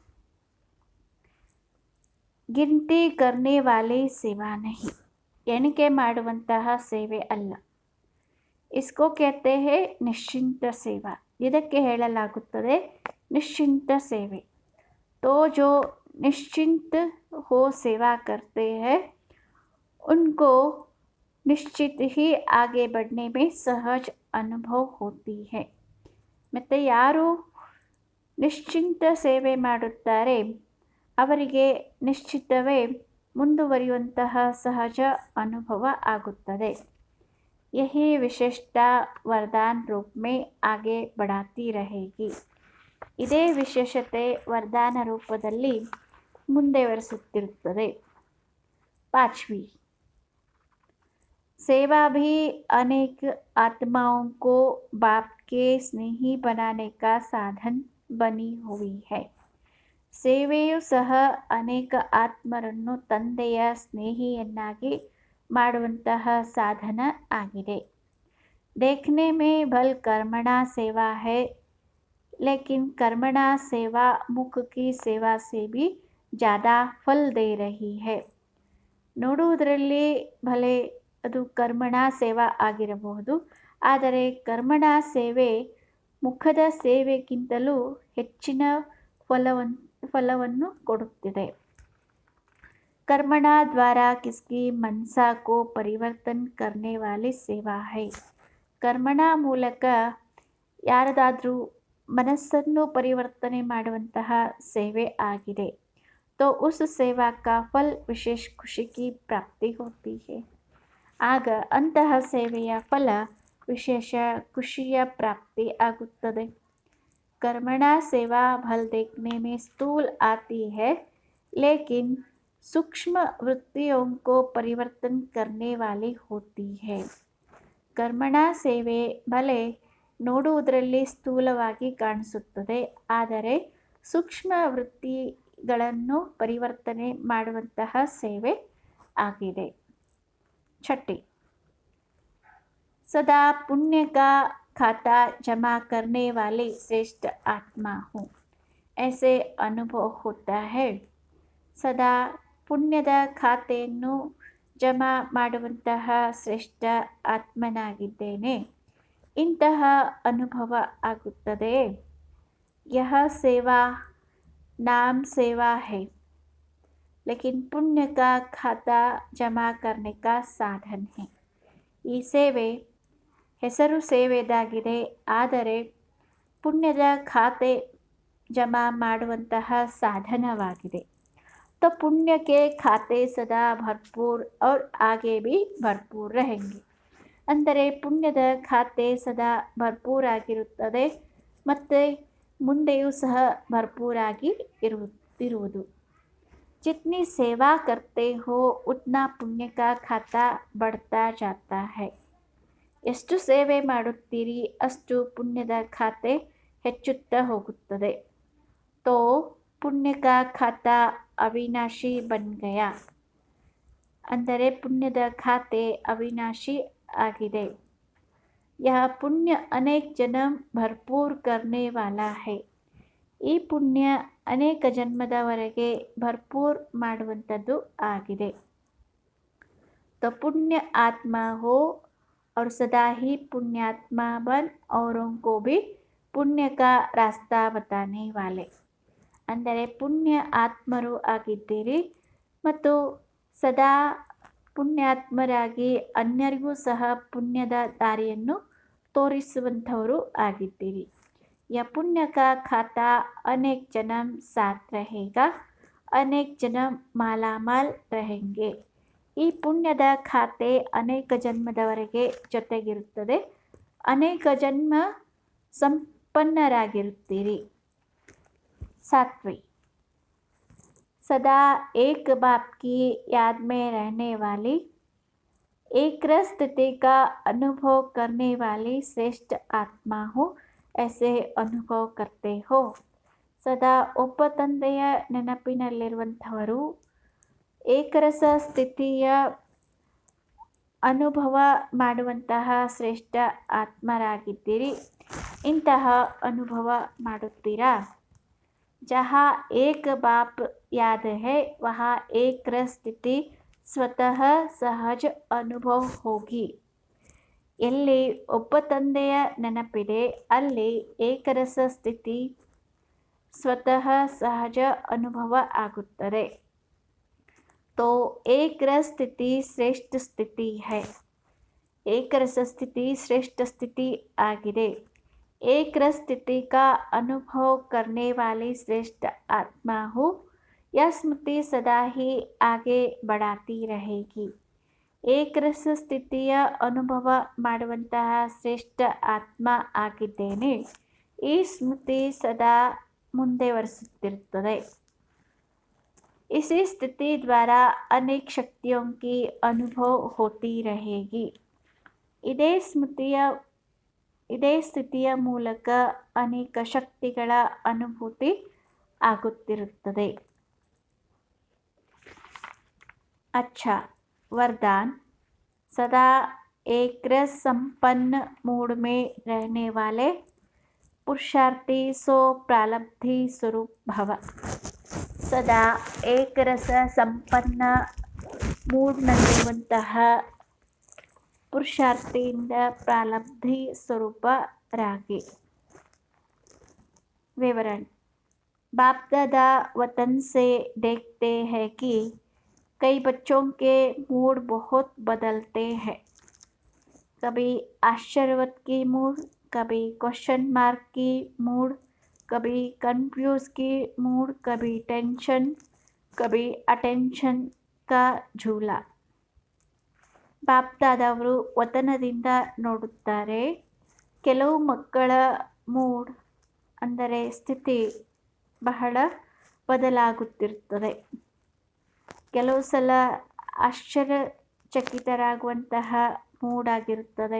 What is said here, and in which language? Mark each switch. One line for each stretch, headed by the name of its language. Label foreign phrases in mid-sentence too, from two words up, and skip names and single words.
Hindi: गिनती करने वाले सेवा नहीं,
Kannada: ಎಣಿಕೆ ಮಾಡುವಂತಹ ಸೇವೆ ಅಲ್ಲ.
Hindi: इसको कहते हैं निश्चिंत सेवा,
Kannada: ಇದಕ್ಕೆ ಹೇಳಲಾಗುತ್ತದೆ ನಿಶ್ಚಿಂತ ಸೇವೆ.
Hindi: तो जो निश्चिंत हो सेवा करते हैं उनको निश्चित ही आगे बढ़ने में सहज अनुभव होती है.
Kannada: ಮತ್ತು ಯಾರು ನಿಶ್ಚಿಂತ ಸೇವೆ ಮಾಡುತ್ತಾರೆ ಅವರಿಗೆ ನಿಶ್ಚಿತವೇ ಮುಂದುವರಿಯುವಂತಹ ಸಹಜ ಅನುಭವ ಆಗುತ್ತದೆ.
Hindi: यही विशेषता वरदान रूप में आगे बढ़ाती रहेगी.
Kannada: ಇದೇ ವಿಶೇಷತೆ ವರದಾನ ರೂಪದಲ್ಲಿ ಮುಂದುವರಿಸುತ್ತಿರುತ್ತದೆ.
Hindi: 5वीं सेवा भी अनेक आत्माओं को बाप के स्नेही बनाने का साधन बनी हुई है.
Kannada: ಸೇವೆಯು ಸಹ ಅನೇಕ ಆತ್ಮರನ್ನು ತಂದೆಯ ಸ್ನೇಹಿಯನ್ನಾಗಿ ಮಾಡುವಂತಹ ಸಾಧನ ಆಗಿದೆ.
Hindi: देखने में भल कर्मणा सेवा है, लेकिन कर्मणा सेवा मुख की सेवा से भी ज़्यादा फल दे रही है.
Kannada: ನೋಡುವುದರಲ್ಲಿ ಭಲೆ ಅದು ಕರ್ಮಣಾ ಸೇವಾ ಆಗಿರಬಹುದು, ಆದರೆ ಕರ್ಮಣಾ ಸೇವೆ ಮುಖದ ಸೇವೆಗಿಂತಲೂ ಹೆಚ್ಚಿನ ಫಲವನ್ನು ಕೊಡುತ್ತಿದೆ.
Hindi: कर्मणा द्वारा किसकी मनसा को परिवर्तन करने वाली सेवा है.
Kannada: ಕರ್ಮಣಾ ಮೂಲಕ ಯಾರದಾದರೂ ಮನಸ್ಸನ್ನು ಪರಿವರ್ತನೆ ಮಾಡುವಂತಹ ಸೇವೆ ಆಗಿದೆ.
Hindi: तो उस सेवा का फल विशेष खुशी की प्राप्ति होती है.
Kannada: ಆಗ ಅಂತಹ ಸೇವೆಯ ಫಲ ವಿಶೇಷ ಖುಷಿಯ ಪ್ರಾಪ್ತಿ ಆಗುತ್ತದೆ.
Hindi: कर्मणा सेवा भल देखने में स्थूल आती है, लेकिन सूक्ष्म वृत्तियों को परिवर्तन करने वाली होती है.
Kannada: ಕರ್ಮಣಾ ಸೇವೆ ಭಲೆ ನೋಡುವುದರಲ್ಲಿ ಸ್ಥೂಲವಾಗಿ ಕಾಣಿಸುತ್ತದೆ, ಆದರೆ ಸೂಕ್ಷ್ಮ ವೃತ್ತಿಗಳನ್ನು ಪರಿವರ್ತನೆ ಮಾಡುವಂತಹ ಸೇವೆ ಆಗಿದೆ.
Hindi: 6 सदा पुण्य का खाता जमा करने वाली श्रेष्ठ आत्मा हूँ, ऐसे अनुभव होता है.
Kannada: ಸದಾ ಪುಣ್ಯದ ಖಾತೆಯನ್ನು ಜಮಾ ಮಾಡುವಂತಹ ಶ್ರೇಷ್ಠ ಆತ್ಮನಾಗಿದ್ದೇನೆ, ಇಂತಹ ಅನುಭವ ಆಗುತ್ತದೆ.
Hindi: यह सेवा नाम सेवा है, लेकिन पुण्य का खाता जमा करने का साधन है.
Kannada: ಈ ಸೇವೆ ಹೆಸರು ಸೇವೆದಾಗಿದೆ, ಆದರೆ ಪುಣ್ಯದ ಖಾತೆ ಜಮಾ ಮಾಡುವಂತಹ ಸಾಧನವಾಗಿದೆ.
Hindi: तो पुण्य के खाते सदा भरपूर और आगे भी भरपूर रहेंगे.
Kannada: ಅಂದರೆ ಪುಣ್ಯದ ಖಾತೆ ಸದಾ ಭರ್ಪೂರಾಗಿರುತ್ತದೆ ಮತ್ತು ಮುಂದೆಯೂ ಸಹ ಭರ್ಪೂರಾಗಿ ಇರುವುದು.
Hindi: जितनी सेवा करते हो उतना पुण्य का खाता बढ़ता जाता है.
Kannada: ಎಷ್ಟು ಸೇವೆ ಮಾಡುತ್ತೀರಿ ಅಷ್ಟು ಪುಣ್ಯದ ಖಾತೆ ಹೆಚ್ಚುತ್ತಾ ಹೋಗುತ್ತದೆ.
Hindi: तो पुण्य का खाता अविनाशी बन गया,
Kannada: ಅಂದರೆ ಪುಣ್ಯದ ಖಾತೆ ಅವಿನಾಶಿ ಆಗಿದೆ.
Hindi: यह पुण्य अनेक जन्म भरपूर करने वाला है.
Kannada: ಈ ಪುಣ್ಯ ಅನೇಕ ಜನ್ಮದವರೆಗೆ ಭರ್ಪೂರ್ ಮಾಡುವಂಥದ್ದು ಆಗಿದೆ.
Hindi: तो पुण्य आत्मा हो और सदा ही पुण्यात्मा बन औरों को भी पुण्य का रास्ता बताने वाले.
Kannada: ಅಂದರೆ ಪುಣ್ಯ ಆತ್ಮರು ಆಗಿದ್ದೀರಿ ಮತ್ತು ಸದಾ ಪುಣ್ಯಾತ್ಮರಾಗಿ ಅನ್ಯರಿಗೂ ಸಹ ಪುಣ್ಯದ ದಾರಿಯನ್ನು ತೋರಿಸುವಂಥವರು ಆಗಿದ್ದೀರಿ.
Hindi: यह पुण्य का खाता अनेक जन्म साथ रहेगा, अनेक जन्म मालामाल रहेंगे.
Kannada: ಈ ಪುಣ್ಯದ ಖಾತೆ ಅನೇಕ ಜನ್ಮದವರೆಗೆ ಜೊತೆಗಿರುತ್ತದೆ, ಅನೇಕ ಜನ್ಮ ಸಂಪನ್ನರಾಗಿರುತ್ತೀರಿ.
Hindi: 7वीं सदा एक बाप की याद में रहने वाली, एक रस स्थिति का अनुभव करने वाली श्रेष्ठ आत्मा हो, ऐसे अनुभव करते हो।
Kannada: ಸದಾ ಒಬ್ಬ ತಂದೆಯ ನೆನಪಿನಲ್ಲಿರುವಂಥವರು ಏಕರಸ ಸ್ಥಿತಿಯ ಅನುಭವ ಮಾಡುವಂತಹ ಶ್ರೇಷ್ಠ ಆತ್ಮರಾಗಿದ್ದೀರಿ. ಇಂತಹ ಅನುಭವ ಮಾಡುತ್ತೀರಾ?
Hindi: जहाँ एक बाप याद है वहाँ एक रस स्थिति स्वतः सहज अनुभव होगी.
Kannada: ಎಲ್ಲಿ ಒಬ್ಬ ತಂದೆಯ ನೆನಪಿದೆ ಅಲ್ಲಿ ಏಕರಸ ಸ್ಥಿತಿ ಸ್ವತಃ ಸಹಜ ಅನುಭವ ಆಗುತ್ತದೆ.
Hindi: तो एक रस स्थिति श्रेष्ठ स्थिति है.
Kannada: ಏಕರಸ ಸ್ಥಿತಿ ಶ್ರೇಷ್ಠ ಸ್ಥಿತಿ ಆಗಿದೆ.
Hindi: एक रस स्थिति का अनुभव करने वाली श्रेष्ठ आत्मा हो, यह स्मृति सदा ही आगे बढ़ाती रहेगी.
Kannada: ಏಕ ರಸ ಸ್ಥಿತಿಯ ಅನುಭವ ಮಾಡುವಂತಹ ಶ್ರೇಷ್ಠ ಆತ್ಮ ಆಗಿದ್ದೇನೆ. ಈ ಸ್ಮೃತಿ ಸದಾ ಮುಂದುವರಿಸುತ್ತಿರುತ್ತದೆ.
Hindi: इसी स्थिति द्वारा अनेक शक्तियों की अनुभव होती रहेगी.
Kannada: ಇದೇ ಸ್ಥಿತಿಯ ಮೂಲಕ ಅನೇಕ ಶಕ್ತಿಗಳ ಅನುಭೂತಿ ಆಗುತ್ತಿರುತ್ತದೆ.
Hindi: अच्छा वरदान. सदा एक रस संपन्न मूड में रहने वाले पुरुषार्थी सो प्रारब्धि स्वरूप भव.
Kannada: ಸದಾ ಏಕರಸ ಸಂಪನ್ನ ಮೂಡ್ನಲ್ಲಿರುವಂತಹ ಪುರುಷಾರ್ಥಿಯಿಂದ ಪ್ರಾರಬ್ಧಿ ಸ್ವರೂಪರಾಗಿ.
Hindi: विवरण. बाप दादा वतन से देखते हैं कि कई बच्चों के मूड बहुत बदलते हैं. कभी आश्चर्यवत की मूड, कभी
English: question mark
Hindi: की मूड, कभी कंफ्यूज की मूड, कभी टेंशन, कभी अटेंशन का झूला.
Kannada: ಬಾಪ್ದಾದವರು ವತನದಿಂದ ನೋಡುತ್ತಾರೆ. ಕೆಲವು ಮಕ್ಕಳ ಮೂಡ್ ಅಂದರೆ ಸ್ಥಿತಿ ಬಹಳ ಬದಲಾಗುತ್ತಿರುತ್ತದೆ. ಕೆಲವು ಸಲ ಆಶ್ಚರ್ಯಚಕಿತರಾಗುವಂತಹ ಮೂಡ್ ಆಗಿರುತ್ತದೆ.